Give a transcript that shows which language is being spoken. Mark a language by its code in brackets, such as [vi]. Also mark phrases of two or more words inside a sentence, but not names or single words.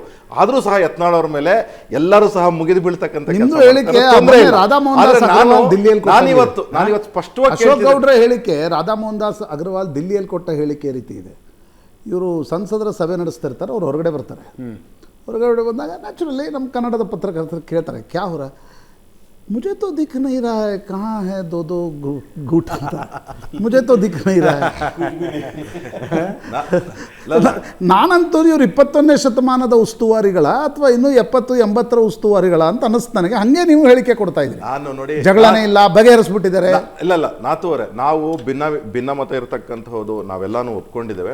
[kn] ಆದ್ರೂ ಸಹ ಯತ್ನಾಳ್ ಅವ್ರ ಮೇಲೆ ಎಲ್ಲರೂ ಸಹ ಮುಗಿದು ಬೀಳ್ತಕ್ಕಂಥ ನಾನಿವತ್ತು ಸ್ಪಷ್ಟವಾಗಿ ಅಶೋಕ್ ಗೌಡ್ರ ಹೇಳಿಕೆ, ರಾಧಾ ಮೋಹನ್ ದಾಸ್ ಅಗರ್ವಾಲ್ ದಿಲ್ಲಿಯಲ್ಲಿ ಕೊಟ್ಟ ಹೇಳಿಕೆ ರೀತಿ ಇದೆ. ಇವರು ಸಂಸದರ ಸಭೆ ನಡೆಸ್ತಾ ಇರ್ತಾರೆ, ಅವ್ರು ಹೊರಗಡೆ ಬರ್ತಾರೆ. ಹೊರಗಡೆ ಬಂದಾಗ ನ್ಯಾಚುರಲಿ ನಮ್ಮ ಕನ್ನಡದ ಪತ್ರಕರ್ತರು ಕೇಳ್ತಾರೆ, [hi] क्या होर मुझे तो दिख नहीं रहा है, कहाँ है दो घूट ಅಂತ. मुझे तो दिख नहीं रहा है. [kn] ನಾನಂತೂ ಇವ್ರು 21ನೇ ಶತಮಾನದ ಉಸ್ತುವಾರಿಗಳ ಅಥವಾ ಇನ್ನೂ 70-80ರ ಉಸ್ತುವಾರಿಗಳ ಅಂತ ಅನಿಸ್ತು ನನಗೆ. ಹಂಗೆ ನೀವು ಹೇಳಿಕೆ ಕೊಡ್ತಾ ಇದ್ರಿ. ನಾನು ನೋಡಿ, ಜಗಳನೇ ಇಲ್ಲ, ಬಗೆಹರಿಸ್ಬಿಟ್ಟಿದ್ದಾರೆ. ಇಲ್ಲ ನಾಥೂರೇ, ನಾವು ಭಿನ್ನಮತ ಇರತಕ್ಕಂಥದ್ದು ನಾವೆಲ್ಲಾನು ಒಪ್ಕೊಂಡಿದ್ದೇವೆ.